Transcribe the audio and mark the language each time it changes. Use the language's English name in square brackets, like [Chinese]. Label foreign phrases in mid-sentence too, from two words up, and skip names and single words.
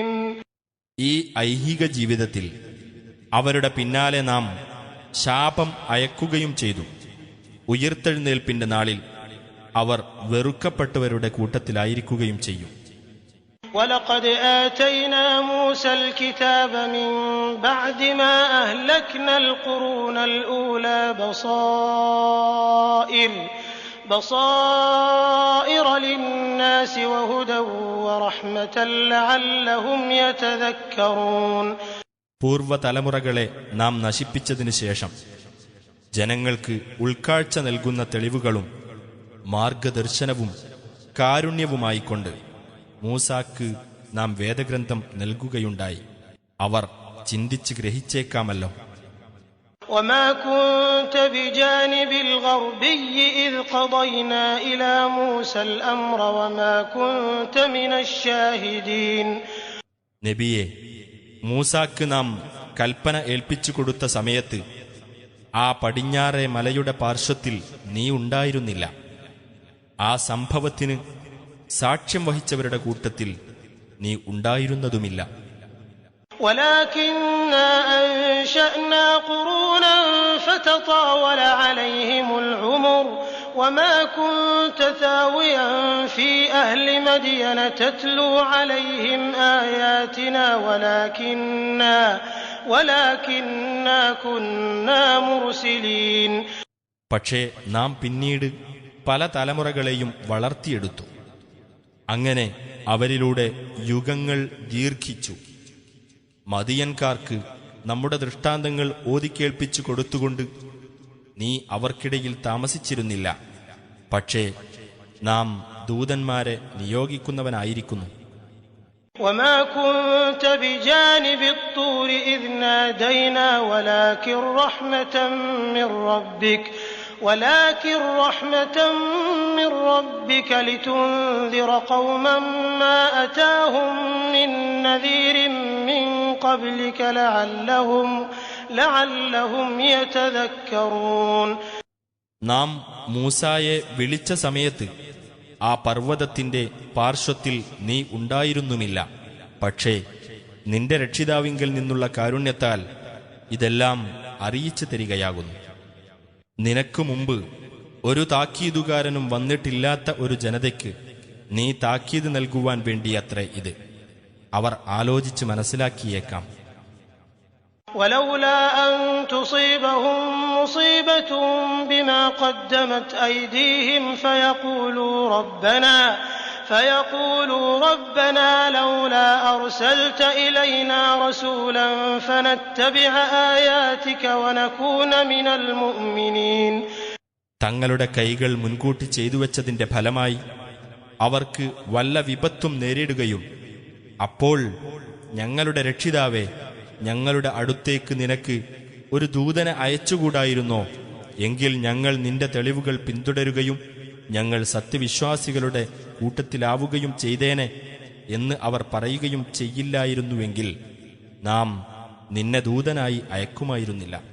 [Malayalam] ഈ ഐഹിക ജീവിതത്തിൽ അവരുടെ പിന്നാലെ നാം ശാപം അയക്കുകയും ചെയ്തു. ഉയിർത്തെഴുന്നേൽപ്പിന്റെ നാളിൽ അവർ വെറുക്കപ്പെട്ടവരുടെ കൂട്ടത്തിലായിരിക്കുകയും ചെയ്യും. [Arabic] وَلَقَدْ آتَيْنَا مُوسَى الْكِتَابَ مِنْ بَعْدِ مَا أَهْلَكْنَا الْقُرُونَ الْأُولَى بَصَائِرَ لِلنَّاسِ وَهُدًى وَرَحْمَةً لَعَلَّهُمْ يَتَذَكَّرُونَ. [Malayalam] പൂർവ്വതലമുറകളെ നാം നശിപ്പിച്ചതിനു ശേഷം ജനങ്ങൾക്ക് ഉൾക്കാഴ്ച നൽകുന്ന തെളിവുകളും മാർഗദർശനവും കാരുണ്യവുമായിക്കൊണ്ട് മൂസാക്ക് നാം വേദഗ്രന്ഥം നൽകുകയുണ്ടായി. അവർ ചിന്തിച്ച് ഗ്രഹിച്ചേക്കാമല്ലോ. [Arabic] وما كنت بجانب الغربي إذ قضينا إلى موسى الأمر وما كنت من الشاهدين. [Malayalam] നബിയെ, മൂസാക്ക് നാം കൽപ്പന ഏൽപ്പിച്ചു കൊടുത്ത സമയത്ത് ആ പടിഞ്ഞാറേ മലയുടെ പാർശ്വത്തിൽ നീ ഉണ്ടായിരുന്നില്ല. ആ സംഭവത്തിന് സാക്ഷ്യം വഹിച്ചവരുടെ കൂട്ടത്തിൽ നീ ഉണ്ടായിരുന്നതുമില്ല. [Arabic] ولكننا أنشأنا قرونا فتطاول عليهم العمر وما كنت ثاويا في أهل مدين تتلو عليهم آياتنا ولكننا كنا مرسلين. [Malayalam] പക്ഷേ നാം പിന്നീട് പല തലമുറകളെയും വളർത്തിയെടുത്തു. അങ്ങനെ അവരിലൂടെ യുഗങ്ങൾ ദീർഘിച്ചു. മദിയൻകാർക്ക് നമ്മുടെ ദൃഷ്ടാന്തങ്ങൾ ഓതിക്കേൾപ്പിച്ചു കൊടുത്തുകൊണ്ട് നീ അവർക്കിടയിൽ താമസിച്ചിരുന്നില്ല. പക്ഷേ നാം ദൂതന്മാരെ നിയോഗിക്കുന്നവനായിരിക്കുന്നു. [Arabic] وما كنت بجانب الطور إذ نادينا ولكن رحمة من ربك لتنذر قوما ما أتاهم من نذير من قبلك لعلهم يتذكرون. [Malayalam] നാം മൂസായെ വിളിച്ച സമയത്ത് ആ പർവ്വതത്തിന്റെ പാർശ്വത്തിൽ നീ ഉണ്ടായിരുന്നുമില്ല. പക്ഷേ നിന്റെ രക്ഷിതാവിങ്കൽ നിന്നുള്ള കാരുണ്യത്താൽ ഇതെല്ലാം അറിയിച്ചു തരികയാകുന്നു. നിനക്കു മുമ്പ് ഒരു താക്കീതുകാരനും വന്നിട്ടില്ലാത്ത ഒരു ജനതയ്ക്ക് നീ താക്കീത് നൽകുവാൻ വേണ്ടിയത്രേ ഇത്. അവർ ആലോചിച്ച് മനസ്സിലാക്കിയേക്കാം. [Arabic] ولولا أن تصيبهم مصيبة بما قدمت أيديهم فيقولوا ربنا لولا أرسلت إلينا رسولا فنتبع آياتك ونكون من المؤمنين. [Malayalam] തങ്ങളുടെ കൈകൾ മുൻകൂട്ടി ചെയ്തുവെച്ചതിന്റെ ഫലമായി അവർക്ക് വല്ല വിപത്തും നേരിടുകയും അപ്പോൾ ഞങ്ങളുടെ രക്ഷിതാവേ, ഞങ്ങളുടെ അടുത്തേക്ക് നിനക്ക് ഒരു ദൂതനെ അയച്ചുകൂടായിരുന്നോ? എങ്കിൽ ഞങ്ങൾ നിന്റെ തെളിവുകൾ പിന്തുടരുകയും ഞങ്ങൾ സത്യവിശ്വാസികളുടെ കൂട്ടത്തിലാവുകയും ചെയ്തേനെ എന്ന് അവർ പറയുകയും ചെയ്യില്ലായിരുന്നുവെങ്കിൽ നാം നിന്നെ ദൂതനായി അയക്കുമായിരുന്നില്ല.